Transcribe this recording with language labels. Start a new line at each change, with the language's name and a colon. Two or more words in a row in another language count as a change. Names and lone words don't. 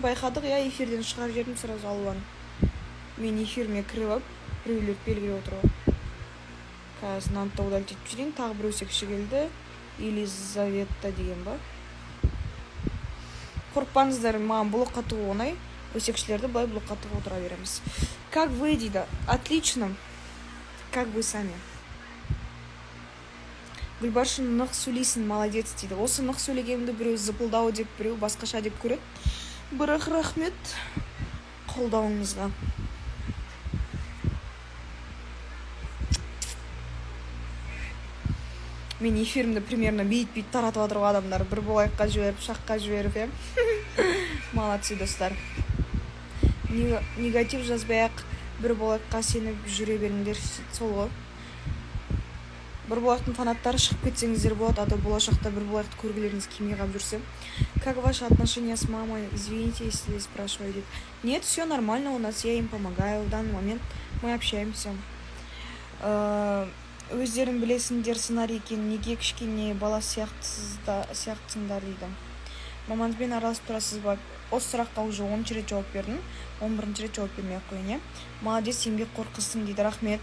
Kazakh: Байқадық, иә, эфирден шығарып жібердім сразу Алуаны. Мен эфиріме кіріп алып, біреулер белгілеп отыр ғой. Қазір мынаны удалить етіп жіберейін. Тағы бір өсекші келді. Елизавета деген ба? Қорықпаңыздар, маған блокқа тығу оңай. Өсекшілерді былай блокқа тығып отыра береміз.
Russian: Как вы дейді? Отлично. Как вы сами?
Kazakh: Гүлбаршын, нық сөйлейсің, молодец дейді. Осы нық сөйлегенімді біреу зыпылдау деп, біреу басқаша деп көреді. Бірақ рахмет қолдауыңызға. Мен эфирімді примерно бейт-бейт таратып отыру адамдар. Бір болайыққа жіберіп, шаққа жіберіп, молодцы достар. Негатив жазбай-ақ бір болайыққа сеніп жүре беріңдер, сол ғой. Бір болайықтың фанаттары шығып кетсеңіздер болады,
Russian: а то
Kazakh: болашақта бір болайықты көргілеріңіз келмей қалып жүрсе.
Russian: Как ваши отношения с мамой? Извините, если спрашиваю. Нет, все нормально у нас, я им помогаю. В данный момент мы общаемся.
Kazakh: Өздерің білесіңдер, сценарий екен, неге кішкене бала сияқтысыңдар дейді. Мамаңызбен араласып тұрасыз ба? Осы сұраққа уже 10 рет жауап бердім. 11 рет жауап бермей қойын. Молодец, еңбекқор қызсың дейді. Рахмет.